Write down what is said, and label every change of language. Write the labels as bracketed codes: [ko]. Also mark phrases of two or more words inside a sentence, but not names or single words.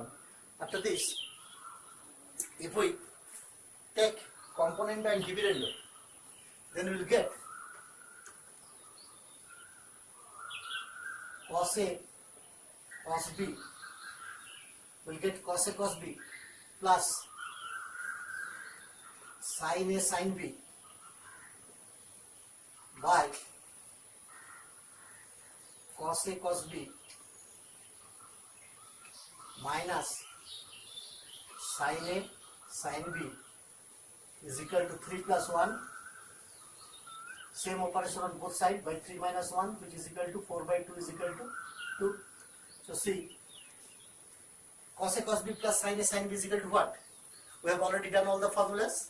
[en] After this, if we take component and dividend, then we will get cos A cos B, we will get cos A cos B plus sin A sin B by cos A cos B minus sin A sin B is equal to 3 plus 1, same operation on both sides, by 3 minus 1, which is equal to 4 by 2 is equal to 2. So see, cos A cos B plus sin A sin B is equal to what? We have already done all the formulas.